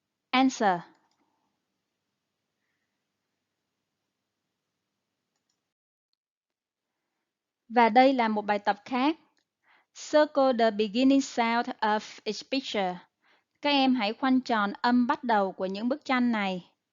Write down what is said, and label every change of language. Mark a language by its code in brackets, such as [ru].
[en] Answer. [vi] Và đây là một bài tập khác. [en] Circle the beginning sound of each picture. [vi] Các em hãy khoanh tròn âm bắt đầu của những bức tranh này.